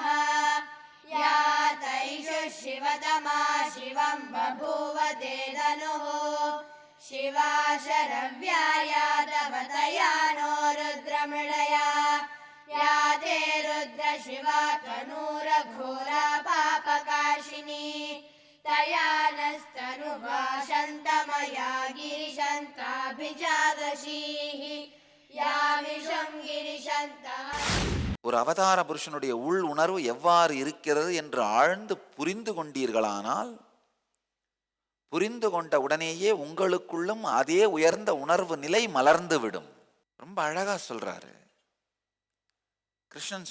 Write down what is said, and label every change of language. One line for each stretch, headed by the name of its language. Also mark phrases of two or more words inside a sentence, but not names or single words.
Sanskrit: या तैषु शिवतमा शिवं बभूव ते धनुः, शिवा शरव्या तवतया नो रुद्रमृळया, या ते रुद्र शिवा तनूरघोरा पापकाशिनी, तया नस्तनुवा शन्तमया गिरिशन्ताभिजादशीः, या विषं गिरिशन्तः.
Tamil: ஒரு அவதார புருஷனுடைய உள் உணர்வு எவ்வாறு இருக்கிறது என்று ஆழ்ந்து புரிந்து கொண்டீர்களானால், புரிந்து கொண்ட உடனேயே உங்களுக்குள்ளும் அதே உயர்ந்த உணர்வு நிலை மலர்ந்துவிடும். ரொம்ப அழகா சொல்றாரு கிருஷ்ணன்.